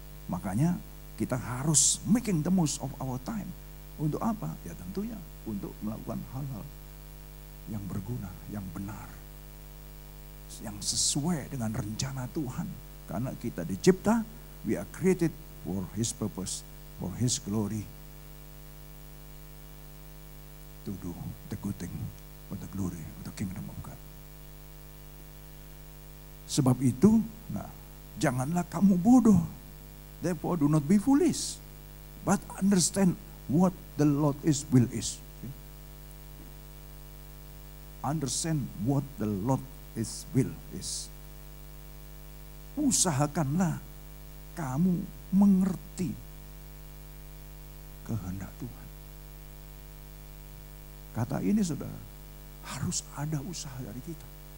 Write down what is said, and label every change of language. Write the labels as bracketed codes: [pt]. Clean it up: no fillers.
[id] Makanya kita harus [en] making the most of our time. [id] Untuk apa? Ya tentunya untuk melakukan hal-hal yang berguna, yang benar, yang sesuai dengan rencana Tuhan. Karena kita dicipta, [en] we are created for His purpose, for His glory, to do the good thing for the glory of the kingdom of God. [id] Sebab itu, janganlah kamu bodoh. [en] Therefore do not be foolish, but understand what the Lord's will is. Understand what the Lord's will is. [id] Usahakanlah kamu mengerti kehendak Tuhan. Kata ini saudara, harus ada usaha dari kita.